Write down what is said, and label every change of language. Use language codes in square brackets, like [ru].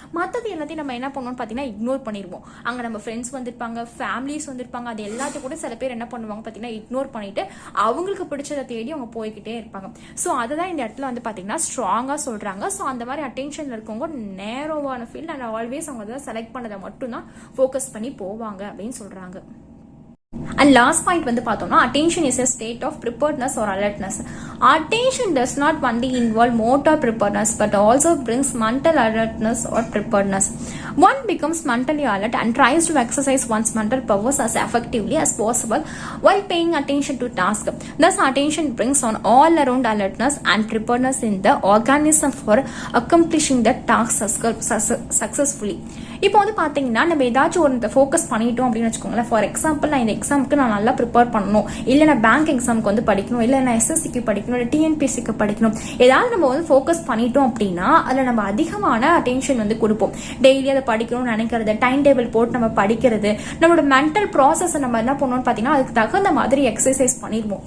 [ta] மற்றது எல்லாத்தையும் நம்ம என்ன பண்ணுவோம்னு பார்த்தீங்கன்னா இக்னோர் பண்ணிடுவோம். அங்கே நம்ம ஃப்ரெண்ட்ஸ் வந்திருப்பாங்க, ஃபேமிலிஸ் வந்திருப்பாங்க, அது எல்லாத்தையும் கூட சில பேர் என்ன பண்ணுவாங்க பார்த்தீங்கன்னா இக்னோர் பண்ணிட்டு அவங்களுக்கு பிடிச்சதை தேடி அவங்க போய்கிட்டே இருப்பாங்க. ஸோ அதை தான் இந்த இடத்துல வந்து பார்த்தீங்கன்னா ஸ்ட்ராங்காக சொல்றாங்க. ஸோ அந்த மாதிரி அட்டென்ஷன்ல இருக்கவங்க நேரோவான ஃபீல்ட் அண்ட் ஆல்வேஸ் அவங்க தான் செலக்ட் பண்ணதை மட்டும்தான் ஃபோக்கஸ் பண்ணி போவாங்க அப்படின்னு சொல்றாங்க. [en] And last point [ta] வந்து பார்த்தோம்னா [en] attention is a state of preparedness or alertness. Attention does not only involve motor preparedness but also brings mental alertness or preparedness. One becomes mentally alert and tries to exercise one's mental powers as effectively as possible while paying attention to task. Thus attention brings on all around alertness and preparedness in the organism for accomplishing the task successfully. [ta] இப்போ வந்து பார்த்தீங்கன்னா நம்ம ஏதாச்சும் ஒரு focus பண்ணிட்டோம் அப்படின்னு வச்சுக்கோங்களேன். For example நான் இந்த எக்ஸாமுக்கு நான் நல்லா ப்ரிப்பேர் பண்ணணும், இல்லை நான் பேங்க் எக்ஸாமுக்கு வந்து படிக்கணும், இல்லை நான் எஸ்எஸ்சிக்கு படிக்கணும் படிக்கணும், இல்லை டிஎன்பிஎஸ்சிக்கு படிக்கணும், ஏதாவது நம்ம வந்து ஃபோக்கஸ் பண்ணிட்டோம் அப்படின்னா அதில் நம்ம அதிகமான அட்டென்ஷன் வந்து கொடுப்போம். டெய்லி அதை படிக்கணும்னு நினைக்கிறது, டைம் டேபிள் போட்டு நம்ம படிக்கிறது, நம்மளோட மென்டல் ப்ராசஸ் நம்ம என்ன பண்ணுவோம்னு பார்த்தீங்கன்னா அதுக்கு தகுந்த மாதிரி எக்ஸசைஸ் பண்ணிடுவோம்.